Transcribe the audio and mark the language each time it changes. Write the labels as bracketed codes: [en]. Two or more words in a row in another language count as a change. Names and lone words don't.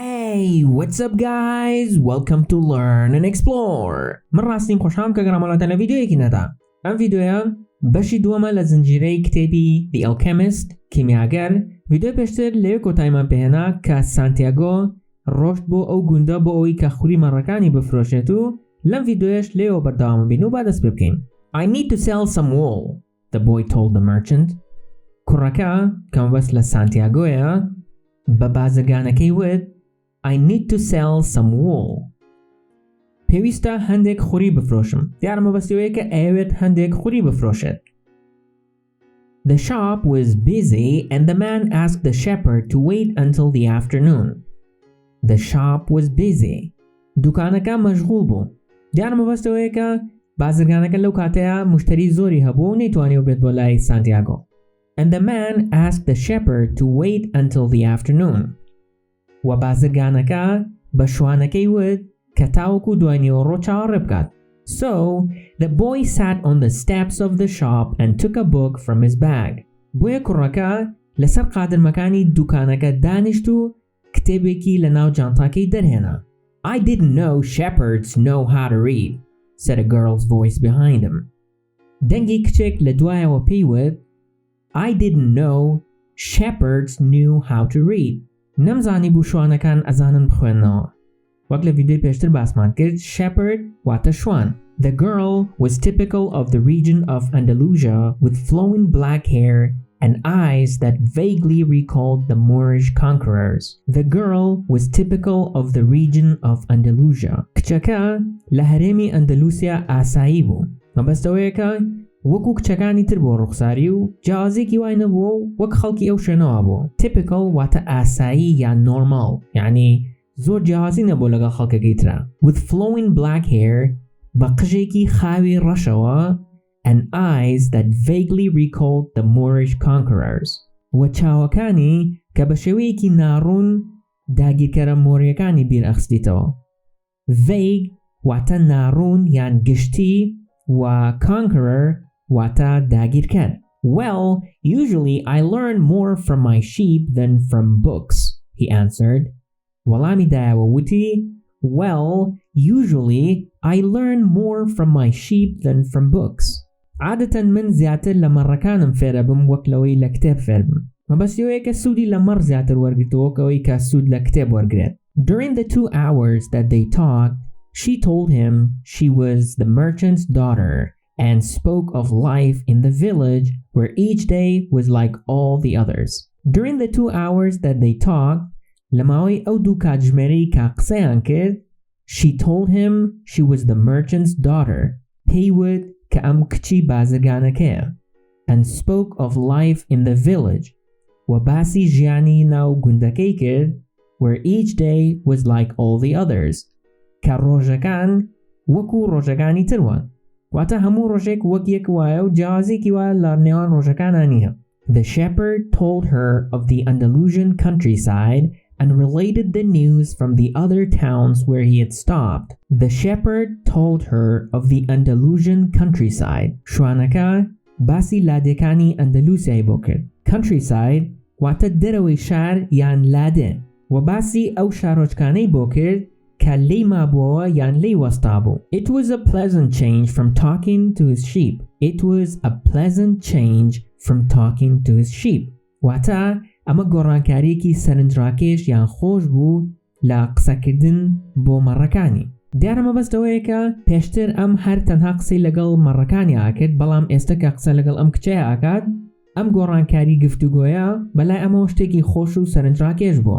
[en] Hey, what's up guys? Welcome to Learn&Explore. [ckb] من راستیم خوشحالم که گرامالاتان ویدیویکی ندا. ام ویدیویا بەشی دووەمە لە زنجیرەی کتێبی The Alchemist کیمیاگەر. ویدیۆ پێشتر لێوێ کۆتاییمان پێهێنا کە سانتیاگۆ ڕۆشت بۆ ئەو گوندە بۆ ئەوەی کە خوری مەڕەکانی بفرۆشێت و لەم ویدیۆیەش لێوە بەردەوام بین و با دەست پێ بکەین. [en] I need to sell some wool, the boy told the merchant. [ckb] کوڕەکە کە مەبەست لە سانتیاگۆیە بە بازرگانەکەی وت [en] I need to sell some wool. [ckb] پێویستە هەندێک خوری بفرۆشم. دیارە مەبەستیەوەیە کە ئەوێت هەندێک خوری بفرۆشێت. [en] The shop was busy and the man asked the shepherd to wait until the afternoon. The shop was busy. [ckb] دوکانەکە مەشغوڵ بوو. دیارە مەبەستیەوەیە کە بازرگانەکە لەو کاتەیە مشتری زۆری هەبوو و نەیتوانیەوە بێت بۆ لای سانتیاگۆ. [en] And the man asked the shepherd to wait until the afternoon. [ckb] و بازرگانەکە بە شوانەکەی وت کە تاوەکو دوای نیوەڕۆ چاوەڕێ بکات. [en] So, the boy sat on the steps of the shop and took a book from his bag. [ckb] بۆیە کوڕەکە لەسەر قادرمەکانی دوکانەکە دانیشت و کتێبێکی لە ناو جانتاکەی دەرهێنا. [en] I didn't know shepherds know how to read, said a girl's voice behind him. [ckb] دەنگی کچێک لە دوایەوە پێی وت [en] I didn't know shepherds knew how to read. [ckb] نەمزانی بوو شوانەکان ئەزانن بخوێننەوە. وەک لە ڤیدیۆی پێشتر باسمان کرد shepherd واتە شوان. [en] The girl was typical of the region of Andalusia with flowing black hair and eyes that vaguely recalled the Moorish conquerors. The girl was typical of the region of Andalusia. [ckb] کچەکە لە هەرێمی ئەندەلوسیا ئاسایی بوو. مەبەستەوەیە کە وەکو کچەکانی تر بۆ ڕوخساری و جیازێکی وای نەبووە و وەک خەڵکی ئەو شوێنەوە بوو. Typical واتە ئاسایی یان نۆرماڵ، یعنی زۆر جیازی نەبوو لەگەڵ خەڵکەکەی ترا. [en] With flowing black hair [ckb] بە قژێکی خاوی ڕەشەوە [en] and eyes that vaguely recalled the Moorish conquerors. [ckb] و چاوەکانی کە بە شێوەیەکی ناڕوون داگیرکەرە مۆریەکانی بیر ئەخستیتەوە. Vague واتە ناڕوون یان گشتی و conqueror واتە داگیرکەر. [en] Well, usually I learn more from my sheep than from books, he answered. [ckb] وەڵامی دایەوە وتی [en] Well, usually I learn more from my sheep than from books. [ckb] عادەتەن من زیاتر لە مەڕەکانم فێرە بم وەک لەوەی لە کتێب فێر بم. مەبەستیەوەیە کە سوودی لە مەڕ زیاتر وەرگرتەوە کەوەی کە سوود لە کتێب وەرگرێت. [en] During the 2 hours that they talked, she told him she was the merchant's daughter and spoke of life in the village where each day was like all the others. During the 2 hours that they talked, [ckb] لەماوەی ئەو دوو کاتژمێرەی کە قسەیان کرد, [en] she told him she was the merchant's daughter. [ckb] پێی وت کە ئەم کچی بازرگانەکەیە [en] and spoke of life in the village [ckb] و باسی ژیانی ناو گوندەکەی کرد [en] where each day was like all the others. [ckb] کە ڕۆژەکان وەکو ڕۆژەکانی تروان. واتە هەموو ڕۆژێک وەک یەک وایە و جیازێکی وایە لە نێوان ڕۆژەکانە نییە. [en] The shepherd told her of the Andalusian countryside and related the news from the other towns where he had stopped. The shepherd told her of the Andalusian countryside. [ckb] شوانەکە باسی لادەکانی ئەندەلوسیای بۆ کرد. Countryside واتە دەرەوەی شار یان لادێ و باسی ئەو شارۆچکانەی بۆ کرد کە لێی مابووەوە یان لێی وەستا بوو. [en] It was a pleasant change from talking to his sheep. It was a pleasant change from talking to his sheep. [ckb] واتە ئەمە گۆڕانکاریەکی سەرنجڕاکێش یان خۆش بوو لە قسەکردن بۆ مەڕەکانی. دیارە مەبەستەوەیە کە پێشتر ئەم هەر تەنها قسەی لەگەڵ مەڕەکانی ئاکرد بەڵام ئێستا کە قسە لەگەڵ ئەم کچەیە ئاکات ئەم گۆڕانکاری گفتوگۆیە بەلای ئەمەوە شتێکی خۆش و سەرنجڕاکێش بووە.